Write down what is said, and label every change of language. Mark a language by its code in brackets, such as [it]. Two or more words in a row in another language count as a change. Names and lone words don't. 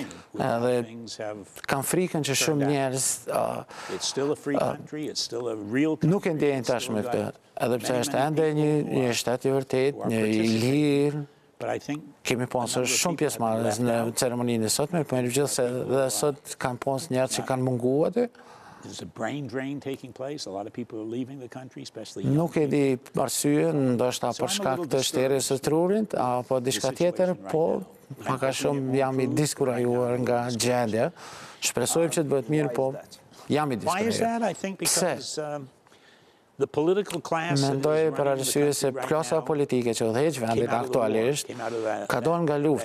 [sq] Edhe kanë frikën që shumë njerëz nuk e ndjejnë tashmë këtë, edhe pse është ende një shtet i vërtet, një i lirë, Kemi pasur shumë pjesëmarrës në ceremoninë e sotme, por megjithëse dhe sot kanë pasur njerëz që kanë munguar aty. [en] There's a brain drain taking place. A lot of people are leaving the country, especially [sq] Nuk e di arsyeën, ndoshta për shkak të shterjes së trurit apo diçka tjetër, po pak a shumë jam i diskurajuar nga gjendja. Shpresojmë që të bëhet mirë, po jam i diskurajuar. Pse? Mendoj për arsye se klasa politike që udhëheq vendin aktualisht ka dalë nga lufta.